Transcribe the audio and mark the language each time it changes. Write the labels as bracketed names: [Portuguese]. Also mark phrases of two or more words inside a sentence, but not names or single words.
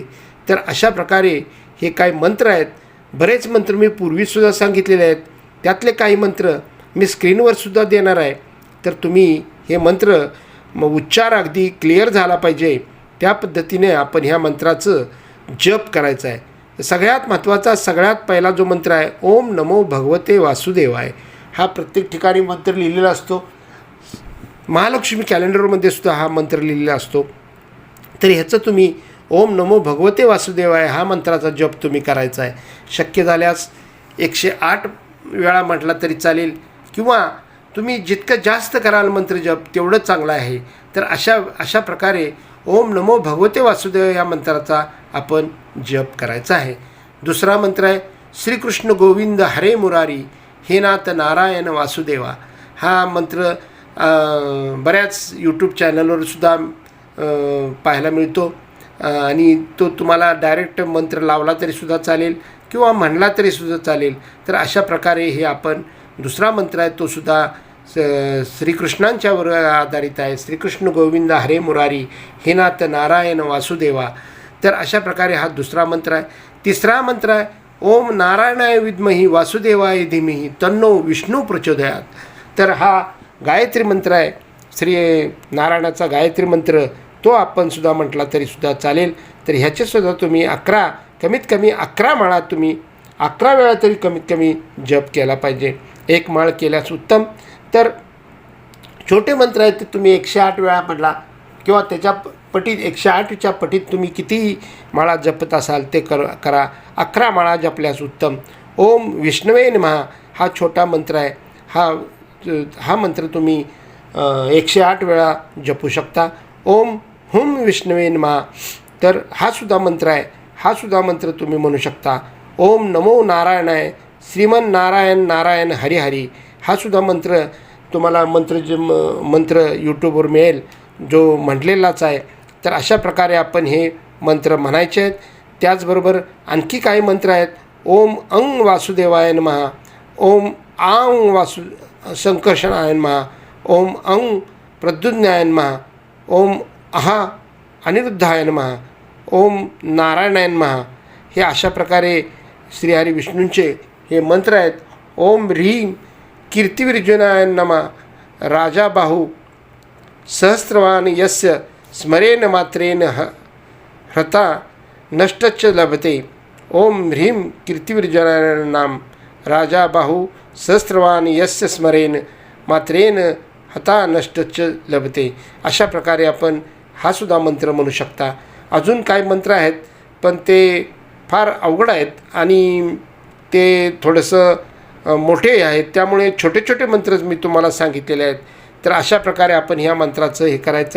[Marathi] तर अशा प्रकारे हे काही मंत्र आहेत. बरेच मंत्र मी पूर्वीसुद्धा सांगितलेले आहेत. त्यातले काही मंत्र मी स्क्रीनवरसुद्धा देणार आहे. तर तुम्ही हे मंत्र उच्चार अगदी क्लिअर झाला पाहिजे त्या पद्धतीने आपण ह्या मंत्राचं जप करायचं आहे. सगळ्यात महत्त्वाचा सगळ्यात पहिला जो मंत्र आहे [Sanskrit] ओम नमो भगवते वासुदेवाय. [Marathi] हा प्रत्येक ठिकाणी मंत्र लिहिलेला असतो. महालक्ष्मी कॅलेंडरमध्ये सुद्धा हा मंत्र लिहिलेला असतो. तर ह्याचं तुम्ही [Sanskrit] ओम नमो भगवते वासुदेवाय [Marathi] हा मंत्राचा जप तुम्ही करायचा आहे. शक्य झाल्यास 108 वेळा म्हटला तरी चालेल किंवा तुम्ही जितकं जास्त कराल मंत्र जप तेवढं चांगलं आहे. तर अशा प्रकारे [Sanskrit] ओम नमो भगवते वासुदेवाय [Marathi] या मंत्राचा आपण जप करायचा आहे. दुसरा मंत्र आहे [Sanskrit] श्रीकृष्ण गोविंद हरे मुरारी हे नाथ नारायण वासुदेवा. [Marathi] हा मंत्र बऱ्याच यूट्यूब चॅनलवरसुद्धा पाहायला मिळतो आणि तो तुम्हाला डायरेक्ट मंत्र लावला तरीसुद्धा चालेल किंवा म्हणला तरीसुद्धा चालेल. तर अशा प्रकारे हे आपण दुसरा मंत्र आहे तोसुद्धा श्रीकृष्णांच्यावर आधारित आहे. [Sanskrit] श्रीकृष्ण गोविंद हरे मुरारी हे नाथ नारायण वासुदेवा. [Marathi] तर अशा प्रकारे हा दुसरा मंत्र आहे. [Sanskrit] तिसरा मंत्र आहे ओम नारायणाय विद्मही वासुदेवाय धीमहि तन्नो विष्णू प्रचोदयात. [Marathi] तर हा गायत्री मंत्र आहे. श्री नारायणाचा गायत्री मंत्र तो आपण सुद्धा म्हटला तरीसुद्धा चालेल. तर ह्याचेसुद्धा तुम्ही कमीत कमी 11 माळा तुम्ही 11 वेळा तरी कमीत कमी जप केला पाहिजे. एक माळ केल्यास उत्तम. तर छोटे मंत्र आहेत ते तुम्ही 108 वेळा म्हटला किंवा त्याच्या पटीत 108च्या पटीत तुम्ही किती माळा जपत असाल ते करा. 11 माळा जपल्यास उत्तम. [Sanskrit] ओम विष्णवे नमः [Marathi] हा छोटा मंत्र आहे. हा मंत्र तुम्ही 108 वेळा जपू शकता. [Sanskrit] ओम हुम विष्णवे नमः [Marathi] तर हा सुद्धा मंत्र आहे. हा सुद्धा मंत्र तुम्ही म्हणू शकता. [Sanskrit] ओम नमो नारायणाय श्रीमन नारायण नारायण हरी हरी [Marathi] हा सुद्धा मंत्र तुम्हाला मंत्र यूट्यूबवर मिळेल जो म्हटलेलाच आहे. तर अशा प्रकारे आपण हे मंत्र म्हणायचे आहेत. त्याचबरोबर आणखी काही मंत्र आहेत. [Sanskrit] ओम अंग वासुदेवाय नमः. ओम आंग संकर्षणाय नमः. ओम अंग प्रद्युम्नाय नमः. ओम अहा अनिरुद्धाय नमः. ओम नारायणाय नमः. [Marathi] हे अशा प्रकारे श्रीहरी विष्णूंचे हे मंत्र आहेत. [Sanskrit] ओम ह्रीं कीर्तिविर्जुनाय नमः. राजाबाहू सहस्रवान यस्य स्मरेण मात्रेण ह्रता नष्टच्च लभते. ओम ह्रीं कीर्तिविर्जुनाय नाम राजाबाहू सहस्रवान यस्य स्मरेण मात्रेण हता नष्टच्च लभते. [Marathi] अशा प्रकारे आपण हा सुद्धा मंत्र म्हणू शकता. अजून काही मंत्र आहेत पण ते फार अवघड आहेत आणि ते थोडंसं मोठे आहेत. त्यामुळे छोटे छोटे मंत्रच मी तुम्हाला सांगितलेले आहेत. तर अशा प्रकारे आपण ह्या मंत्राचं हे करायचं आहे.